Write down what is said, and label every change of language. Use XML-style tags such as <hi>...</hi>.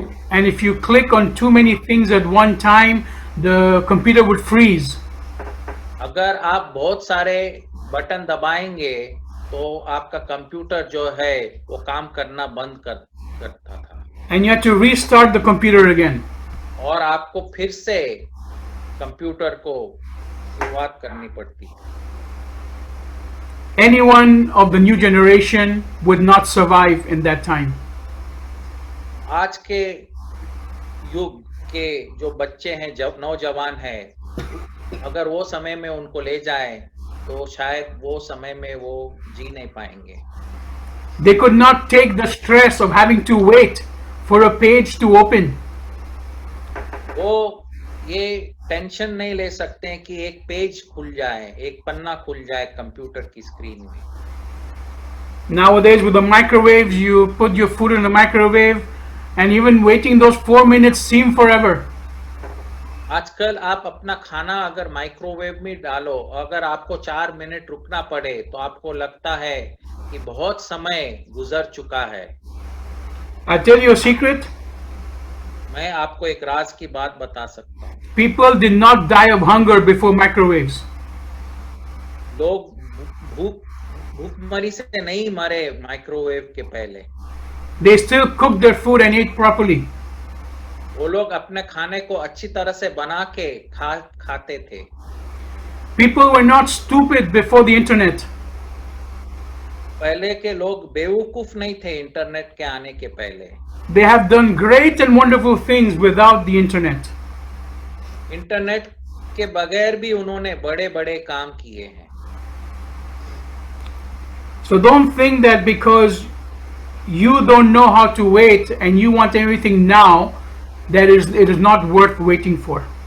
<en>And if you click on too many things at one time, the computer would freeze.</en> <hi>अगर आप बहुत सारे button दबाएंगे तो आपका कंप्यूटर जो है वो काम करना बंद करता था.</hi> <en>And you had to restart the computer again.</en> <hi>और आपको फिर से कंप्यूटर को शुरुआत करनी पड़ती.</hi> <en>Anyone of the new generation would not survive in that time.</en> <hi>आज के युग के जो बच्चे हैं, जब नौजवान हैं, अगर वो समय में उनको ले जाए तो शायद वो समय में वो जी नहीं पाएंगे.</hi> <en>They could not take the stress of having to wait for a page to open.</en> <hi>वो ये टेंशन नहीं ले सकते हैं कि एक पेज खुल जाए, एक पन्ना खुल जाए कंप्यूटर की स्क्रीन में.</hi> <en>Nowadays with the microwaves, you put your food in the microwave and even waiting those 4 minutes seem forever.</en> <hi>आजकल आप अपना खाना अगर माइक्रोवेव में डालो, अगर आपको 4 मिनट रुकना पड़े तो आपको लगता है कि बहुत समय गुजर चुका है.</hi> <en>I tell you a secret.</en> <hi>मैं आपको एक राज की बात बता सकता हूँ.</hi> <en>People did not die of hunger before microwaves.</en> <hi>लोग भूखमरी से नहीं मरे माइक्रोवेव के पहले.</hi> <en>They still cooked their food and ate properly.</en> <hi>वो लोग अपने खाने को अच्छी तरह से बना के खाते थे.</hi> <en>People were not stupid before the internet.</en> <hi>पहले के लोग बेवकूफ नहीं थे इंटरनेट के आने के पहले.</hi> <en>They have done great and wonderful things without the internet.</en> <hi>Internet के बगैर भी उन्होंने बड़े-बड़े काम किए हैं.</hi> <en>So don't think that because you don't know how to wait and you want everything now, that it is not worth waiting for.</en>